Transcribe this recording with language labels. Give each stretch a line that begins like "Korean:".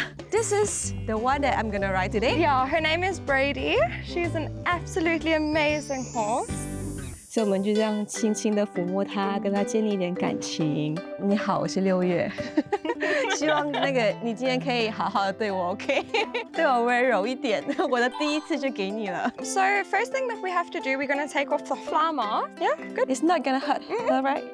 English: This is the one that I'm gonna ride today. Yeah, her name is Brady. She's an absolutely amazing horse.
Chinese: 所以我们就这样轻轻地抚摸它，跟它建立一点感情。你好，我是6月。希望你今天可以好好的对我 ，OK？对我温柔一点。我的第一次就给你了。
English: So first thing that we have to do, we're going to take off the flower mask. Yeah, good. It's not gonna hurt, all right?